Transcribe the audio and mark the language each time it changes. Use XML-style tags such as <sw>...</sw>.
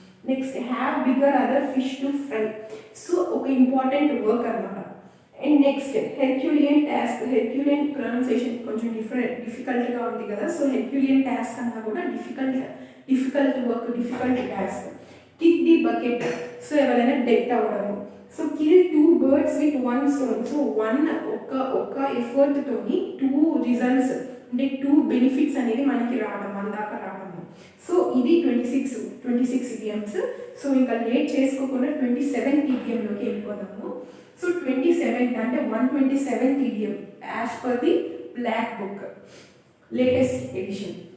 <en>Next have bigger other fish to fry. So</en> <te>ఒక important work అనమాట.</te> <en>And next herculean task.</en> <te>Herculean pronunciation కొంచెం డిఫికల్ట్గా ఉంది కదా, so Herculean task అన్నా కూడా difficult work, difficult task.</te> <en>Kick the bucket.</en> <te>So ఎవరైనా death అవ్వడము.</te> <en>So kill 2 birds with 1 stone.</en> <te>So ఒక ఎఫర్ట్తోని 2 రిజల్ట్స్ అంటే 2 బెనిఫిట్స్ అనేది మనకి రావడం, మన దాకా రావడము. సో ఇది 26 ఇడియమ్స్. సో ఇంకా లేట్ చేసుకోకుండా 27th ఇడియంలోకి వెళ్ళిపోదాము.</te> <en>So 27th అంటే 127th idiom as per the black book latest edition.</en>